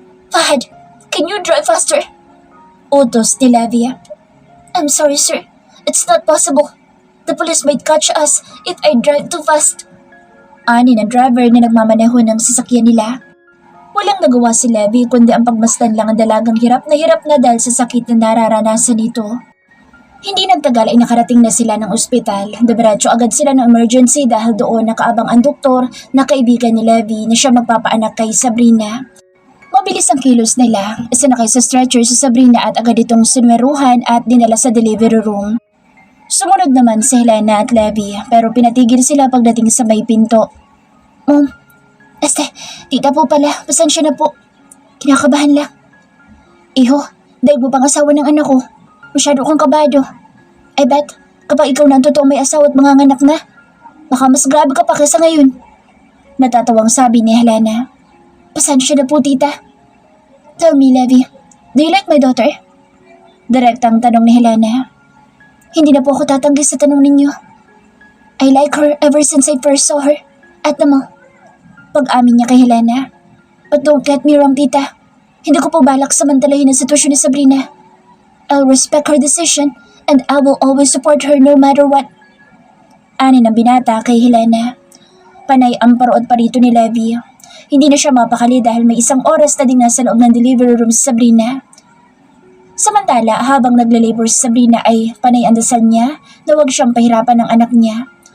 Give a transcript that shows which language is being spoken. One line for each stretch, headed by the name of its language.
English: Fahad, can you drive faster?
Filipino: Utos ni Lavia.
English: I'm sorry, sir. It's not possible. The police might catch us if I drive too fast.
Filipino: Ani na driver na nagmamaneho ng sasakyan nila. Walang nagawa si Levi kundi ang pagmasdan lang ang dalagang hirap na dahil sa sakit na nararanasan nito. Hindi nagtagal ay nakarating na sila ng ospital. Diretso agad sila ng emergency dahil doon nakaabang ang doktor na kaibigan ni Levi na siya magpapaanak kay Sabrina. Mabilis ang kilos nila. Isinakay sa stretcher si Sabrina at agad itong sinweruhan at dinala sa delivery room. Sumunod naman si Helena at Levi pero pinatigil sila pagdating sa may pinto. Mom, tita po pala, pasensya na po. Kinakabahan lang. Iho, dahil mo pang asawa ng anak ko. Masyado kang kabado.
English: I bet,
Filipino: kapag ikaw na ang totoong may asawa at manganganak na, baka mas grabe ka pa kaysa ngayon. Natatawang sabi ni Helena. Pasensya na po, tita.
English: Tell me, Levi, do you like my daughter?
Filipino: Direktang tanong ni Helena. Hindi na po ako tatanggi sa tanong ninyo.
English: I like her ever since I first saw her.
Filipino: At naman, pag-amin niya kay Helena.
English: But don't get me wrong, tita.
Filipino: Hindi ko po balak samantalahin ang sitwasyon ni Sabrina.
English: I'll respect her decision and I will always support her no matter what.
Filipino: Ani ng binata kay Helena. Panay ang parood pa rito ni Levi. Hindi na siya mapakali dahil may isang oras na din nasa loob ng delivery room si Sabrina. Samantala, habang nagle-labor si Sabrina ay panay ang dasal niya na huwag siyang pahirapan ng anak niya.